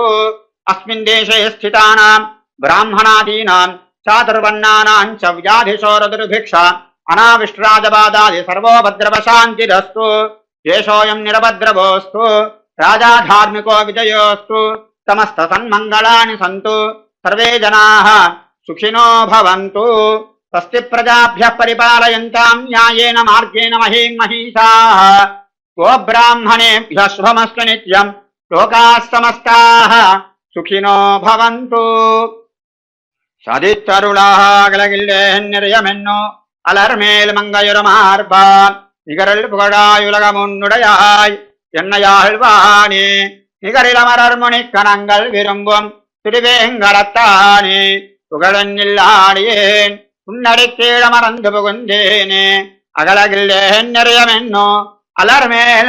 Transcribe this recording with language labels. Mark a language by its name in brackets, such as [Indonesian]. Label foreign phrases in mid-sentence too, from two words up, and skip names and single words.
[Sanskrit] అస్మిన్ దేశే స్థితానాం బ్రాహ్మణాదీనాం చాతుర్వర్ణానాం చ వ్యాధిశోర దుర్భిక్ష అనావిష్ట్రాజబాధాది సర్వోభద్రవశాంతిరస్తు దేశోయం నిరభద్రవోస్తు రాజా ధార్మికో విజయోస్తు సమస్త సన్మంగళాని సంతు సర్వే జనాః సుఖినో భవంతు స్వస్తి ప్రజాభ్యః పరిపాలయంతాం న్యాయేన మార్గేణ మహీం మహీషాః గోబ్రాహ్మణేభ్యः శుభమస్తు నిత్యం లోకాः సమస్తాः సుఖినో భవంతు [Tamil] சதித்தருளாகலகில்லேன்னிறையமென்னோ அலர்மேல் மங்கையுரமார்பான் நிகரில் புகழாயுலகமுன்னுடையாய் என்னையாழ்வானே நிகரிலமரர் முனிக்கணங்கள் விரும்பும் திருவேங்கடத்தானே புகழன்னில்லாடியேன் உன்னடி கீழமறந்து புகுந்தேனே அகலகில்லேன் நிறையமென்னோ அலர்மேல்